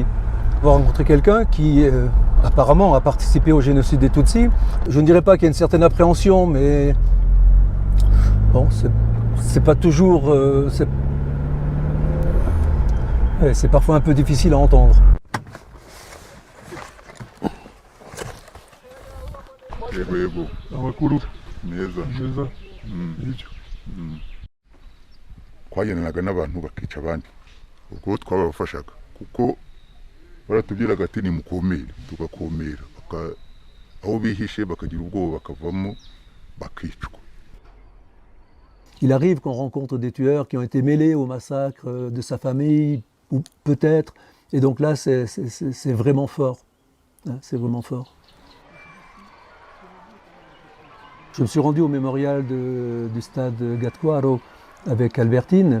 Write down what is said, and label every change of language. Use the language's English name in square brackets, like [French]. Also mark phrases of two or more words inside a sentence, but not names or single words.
[French] On va rencontrer quelqu'un qui apparemment a participé au génocide des Tutsis. Je ne dirais pas qu'il y a une certaine appréhension, mais bon, c'est pas toujours... c'est parfois un peu difficile à entendre. [Kinyarwanda] Yego amakuru meza nicyo twagendanaga n'abantu bakica abandi ubwo twabafashaga kuko baratubwiraga ati ni mukomere tugakomera aho bihishe bakagira ubwoba bakavamo bakicwa. [French] Il arrive qu'on rencontre des tueurs qui ont été mêlés au massacre de sa famille, ou peut-être, et donc là c'est vraiment fort, c'est vraiment fort. Je me suis rendu au mémorial du stade Gatkwaro avec Albertine.